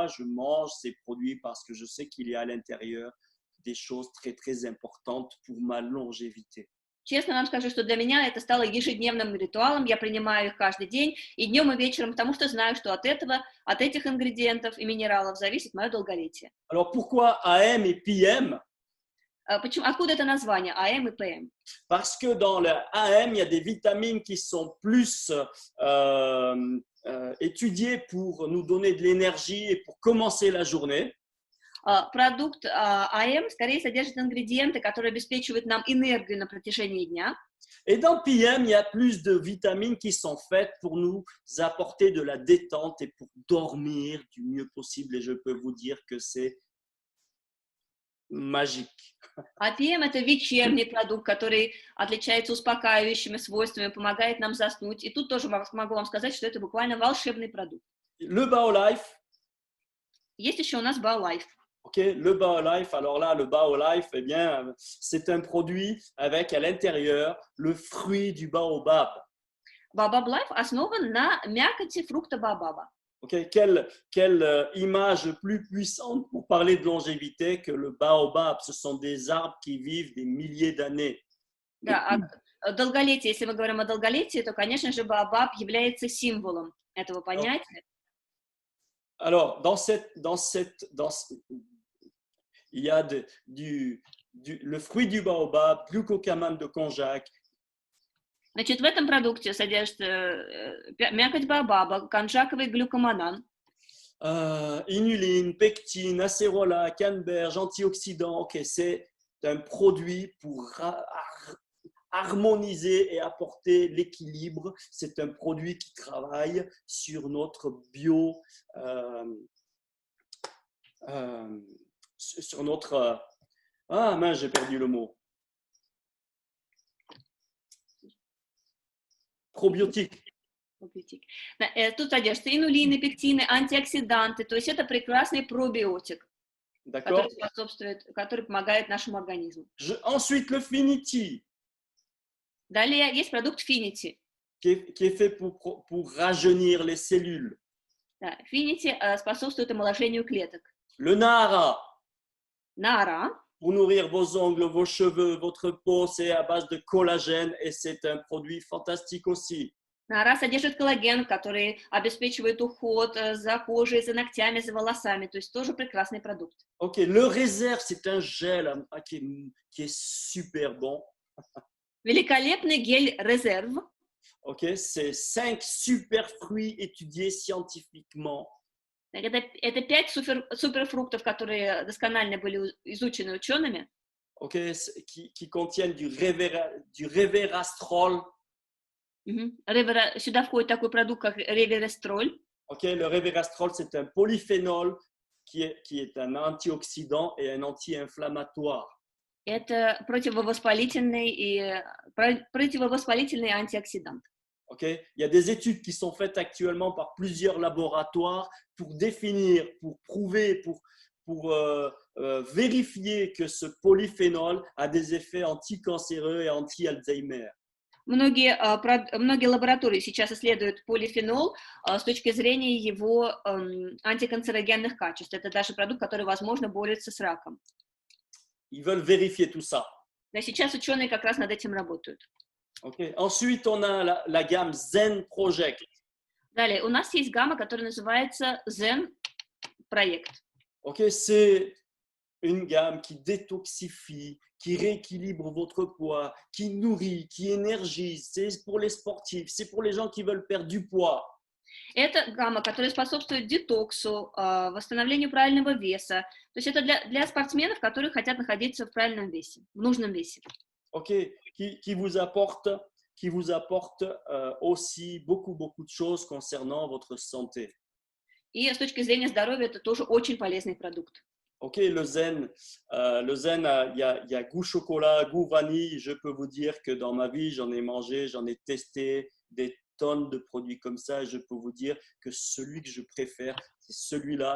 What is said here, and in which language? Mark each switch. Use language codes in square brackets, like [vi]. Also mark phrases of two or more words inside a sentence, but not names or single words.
[fr] Je mange ces produits parce que je sais qu'il y a à l'intérieur des choses très, très importantes pour ma longévité. [ru] Честно вам скажу, что для меня это стало ежедневным ритуалом. Я принимаю их каждый день, и днем, и вечером, потому что знаю, что от этих ингредиентов и минералов зависит мое долголетие. [fr] Alors pourquoi AM et PM? [ru] Откуда это название АМ и ПМ? [fr] Parce que dans le AM, il y a des vitamines qui sont plus étudiées pour nous donner de l'énergie et pour commencer la journée. [ru] Продукт АМ скорее содержит ингредиенты, которые обеспечивают нам энергию на протяжении дня. [fr] Et dans PM, il y a plus de vitamines qui sont faites pour nous apporter de la détente et pour dormir du mieux possible. Et je peux vous dire que c'est magique. [ru] А ПМ – это вечерний продукт, который отличается успокаивающими свойствами, помогает нам заснуть. И тут тоже могу вам сказать, что это буквально волшебный продукт. [fr] Le BioLife. [ru] Есть еще у нас BioLife. [fr] Ok, le BioLife, alors là, le BioLife, eh bien, c'est un produit avec à l'intérieur le fruit du baobab. [ru] Baobab Life основан на мякоти фрукта баобаба. [fr] Ok, quelle image plus puissante pour parler de longévité que le baobab. Ce sont des arbres qui vivent des milliers d'années. [ru] Да, долголетие, если мы говорим о долголетии, то, конечно же, баобаб является символом этого понятия. [fr] Alors, il y a le fruit du baobab, glucosamine de konjac. [ru] Значит, в этом продукте содержится мякоть баобаба, конжаковый глюкоманан. [fr] Inuline, pectine, acérola, canneberge, antioxydants. Ok, c'est un produit pour harmoniser et apporter l'équilibre. C'est un produit qui travaille sur notre sur notre... Ah mince, j'ai perdu le mot. Probiotique. [ru] Тут содержатся инулины, пектины, антиоксиданты. То есть это прекрасный пробиотик, который помогает нашему организму. [fr] Ensuite, le Finity. [ru] Далее есть продукт Finity. [fr] Qui est fait pour rajeunir les cellules. [ru] Да, Finity способствует омоложению клеток. [fr] Le Nara. Nara. Pour nourrir vos ongles, vos cheveux, votre peau, c'est à base de collagène et c'est un produit fantastique aussi. [ru] Нара содержит коллаген, который обеспечивает уход за кожей, за ногтями, за волосами. То есть тоже прекрасный продукт. [fr] Ok, le réserve, c'est un gel qui est super bon. [ru] Великолепный гель резерв. [fr] Ok, c'est 5 super fruits étudiés scientifiquement. [ru] Это 5 суперфруктов, которые досконально были изучены учеными. [fr] Ok, qui contiennent du resveratrol. [ru] Сюда входит такой продукт, как реверестроль. [fr] Ok, le resveratrol, c'est un polyphénol qui est un antioxydant et un anti-inflammatoire. [ru] Это противовоспалительный антиоксидант. [fr] Okay? Il y a des études qui sont faites actuellement par plusieurs laboratoires pour définir, pour prouver, pour vérifier que ce polyphénol a des effets anticancéreux et anti-Alzheimer. [ru] Многие лаборатории сейчас исследуют полифенол с точки зрения его антиканцерогенных качеств. Это даже продукт, который, возможно, борется с раком. [fr] Ils veulent vérifier tout ça. [ru] Да, сейчас ученые как раз над этим работают. [fr] Okay. Ensuite, on a la gamme Zen Project. [ru] Далее, у нас есть гамма, которая называется Zen проект. [fr] Okay. C'est une gamme qui détoxifie, qui rééquilibre votre poids, qui nourrit, qui énergise. C'est pour les sportifs, c'est pour les gens qui veulent perdre du poids. [ru] Это гамма, которая способствует детоксу, восстановлению правильного веса. То есть это для спортсменов, которые хотят находиться в правильном весе, в нужном весе. [fr] Ok, qui vous apporte, aussi beaucoup de choses concernant votre santé. [ru] И с точки зрения здоровья это тоже очень полезный продукт. [fr] Ok, le zen, il y a goût chocolat, goût vanille. Je peux vous dire que dans ma vie, j'en ai mangé, j'en ai testé des tonnes de produits comme ça. Et je peux vous dire que celui que je préfère, c'est celui-là.